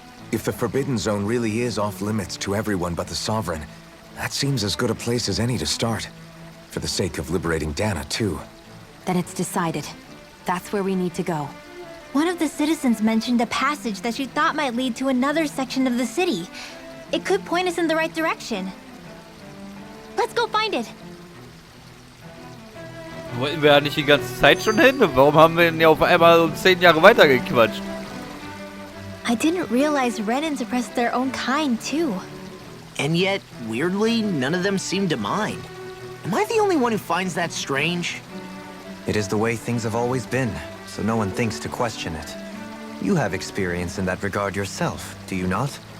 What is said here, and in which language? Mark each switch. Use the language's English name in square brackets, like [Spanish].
[English] If the Forbidden Zone really is off-limits to everyone but the Sovereign, that seems as good a place as any to start. For the sake of liberating Dana, too. Then it's decided. That's where we need to go. One of the citizens mentioned a passage that she thought might lead to another section of the city. It could point us in the right direction. Let's go find it. [German] Wollten wir ja nicht die ganze Zeit schon hin? Warum haben wir denn ja auf einmal um 10 Jahre weitergequatscht? [English] I didn't realize Renans oppressed their own kind, too. And yet, weirdly, none of them seem to mind. Am I the only one who finds that strange? It is the way things have always been, so no one thinks to question it. You have experience in that regard yourself, do you not?